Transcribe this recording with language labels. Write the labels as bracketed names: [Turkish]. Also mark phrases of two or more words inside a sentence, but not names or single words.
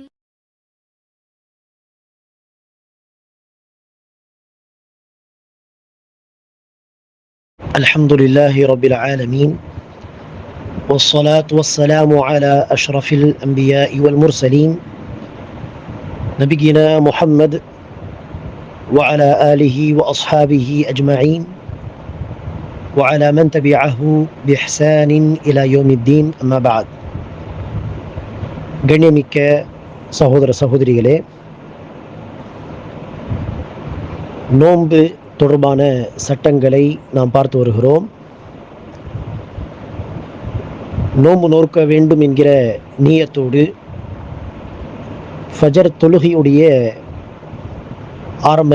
[Arabic] الحمد لله رب العالمين، والصلاة والسلام على أشرف الأنبياء والمرسلين نبينا محمد وعلى آله وأصحابه أجمعين وعلى من تبعه بإحسان إلى يوم الدين. أما بعد. [Tamil] கண்ணியமிக்க சகோதர சகோதரிகளே, நோன்பு தொடர்பான சட்டங்களை நாம் பார்த்து வருகிறோம். நோன்பு நோக்க வேண்டும் என்கிற நியத்தோடு ஃபஜர் தொழுகையுடைய ஆரம்ப